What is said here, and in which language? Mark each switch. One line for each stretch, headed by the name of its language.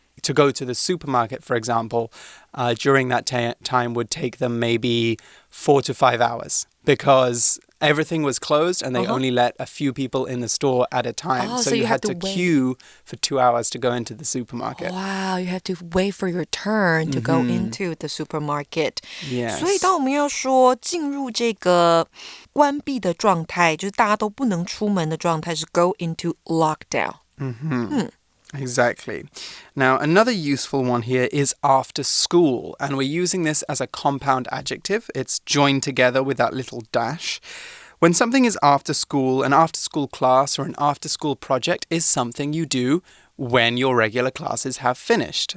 English: to go to the supermarket, for example, during that time would take them maybe 4 to 5 hours because everything was closed and they only let a few people in the store at a time. So you had to queue for 2 hours to go into the supermarket. Wow, you have to wait for your turn to go into the supermarket. Yes.
Chinese: 所以当我们要说进入这个关闭的状态，就是大家都不能出门的状态，是
English: go into lockdown. Exactly. Now, another useful one here is after school, and we're using this as a compound adjective. It's joined together with that little dash. When something is after school, an after-school class or an after-school project is something you do when your regular classes have finished.